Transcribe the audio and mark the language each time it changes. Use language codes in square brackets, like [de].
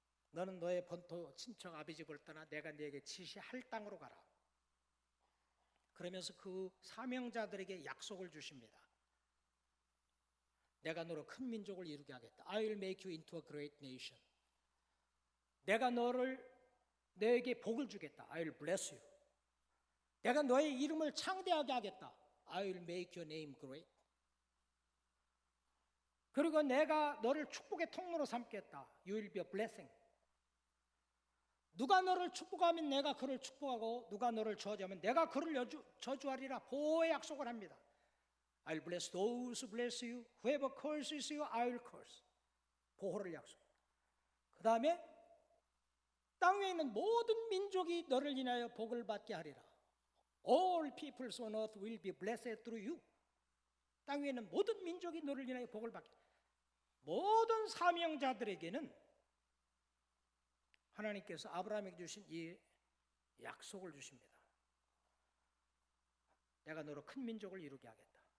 [ko] 너는 너의 본토 친척 아비 집을 떠나 내가 네게 지시할 땅으로 가라. 그러면서 그 사명자들에게 약속을 주십니다. 내가 너로 큰 민족을 이루게 하겠다. [en] I will make you into a great nation. [ko] 내가 너에게 복을 주겠다. [en] I will bless you. [ko] 내가 너의 이름을 창대하게 하겠다. [en] I will make your name great. [ko] 그리고 내가 너를 축복의 통로로 삼겠다. [en] You will be a blessing. [ko] 누가 너를 축복하면 내가 그를 축복하고 누가 너를 저주하면 내가 그를 저주하리라. 보호의 약속을 합니다. [en] I will bless those who bless you. Whoever curses you, I will curse. [ko] 보호를 약속합니다. 그 다음에 땅 위에 있는 모든 민족이 너를 인하여 복을 받게 하리라. [en] All peoples on earth will be blessed through you. [ko] 땅 위에 있는 모든 민족이 너를 인하여 복을 받게. 모든 사명자들에게는 하나님께서 아브라함에게 주신 이 약속을 주십니다. 내가 너로 큰 민족을 이루게 하겠다.